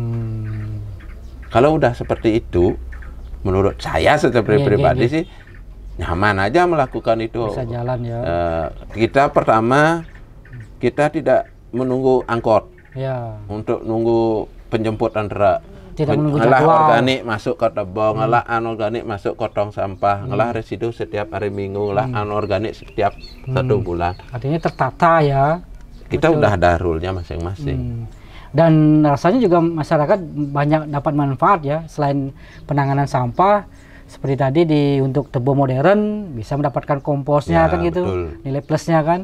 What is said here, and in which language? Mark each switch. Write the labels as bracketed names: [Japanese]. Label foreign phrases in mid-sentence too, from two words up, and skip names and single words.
[Indonesian] Kalau udah seperti itu, menurut saya secara pribadi sih nyaman aja melakukan itu. Bisa jalan ya. Kita pertama, kita tidak menunggu angkot untuk nunggu penjemputan truk. Tidak menunggu ngelah jadwal. Organik masuk ke tebong, ngelah anorganik masuk ke tong sampah, ngelah residu setiap hari Minggu, ngelah anorganik setiap 1 bulan. Artinya tertata ya. Kita udah ada rule-nya masing-masing. Dan rasanya juga masyarakat banyak dapat manfaat ya, selain penanganan sampah seperti tadi untuk tebu modern bisa mendapatkan komposnya kan gitu, nilai plusnya kan.